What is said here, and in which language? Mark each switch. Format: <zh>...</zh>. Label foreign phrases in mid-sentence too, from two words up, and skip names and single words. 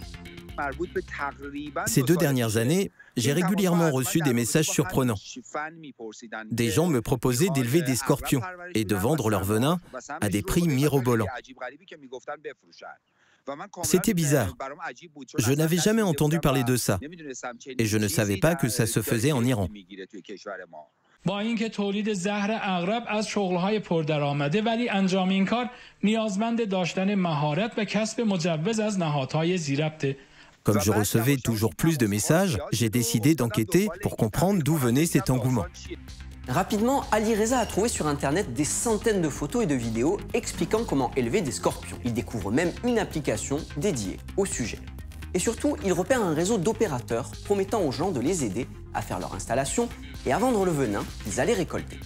<fr>Ces 2 dernières années, j'ai régulièrement reçu des messages surprenants. Des gens me proposaient d'élever des scorpions et de vendre leur venin à des prix mirobolants. C'était bizarre. Je n'avais jamais entendu parler de ça et je ne savais pas que ça se faisait en Iran.</fr> <fa>با اینکه تولید زهر عقرب از شغل‌های پردرآمده ولی انجام این کار نیازمند داشتن مهارت و کسب مجوز از نهادهای ذی‌ربط.</fa> <fr>Comme je recevais toujours plus de messages, j'ai décidé d'enquêter pour comprendre d'où venait cet engouement. Rapidement, Ali Reza a trouvé sur Internet des centaines de photos et de vidéos expliquant comment élever des scorpions. Il découvre même une application dédiée au sujet. Et surtout, il repère un réseau d'opérateurs promettant aux gens de les aider à faire leur installation et à vendre le venin qu'ils allaient récolter.</fr>